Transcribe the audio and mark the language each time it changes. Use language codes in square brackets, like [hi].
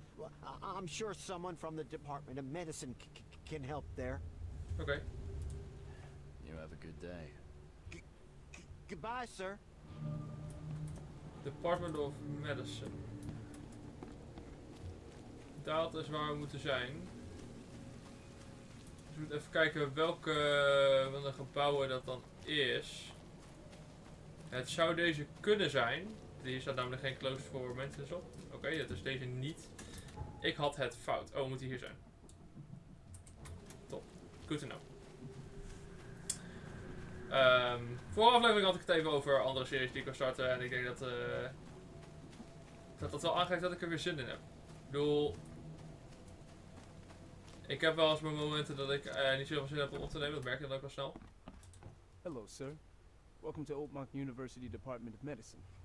[en] Well, I'm sure someone from the Department of Medicine can help there. Okay. You have a good day. Goodbye, sir. Department of Medicine. [nl] Dat is waar we moeten zijn. Dus we moeten even kijken welke van de gebouwen dat dan is. Het zou deze kunnen zijn. Hier staat namelijk geen close voor mensen op. Oké, dat is deze niet. Ik had het fout. Oh, moet hij hier zijn. Top. [en] Good to know. [nl] Vorige aflevering had ik het even over andere series die ik wil starten. En ik denk dat wel aangeeft dat ik er weer zin in heb. Ik bedoel... Ik heb wel eens mijn momenten dat ik niet zoveel zin heb om op te nemen. Dat merk je dan ook wel snel. [en] Hello, sir. Welcome to Oakmont University Department of Medicine.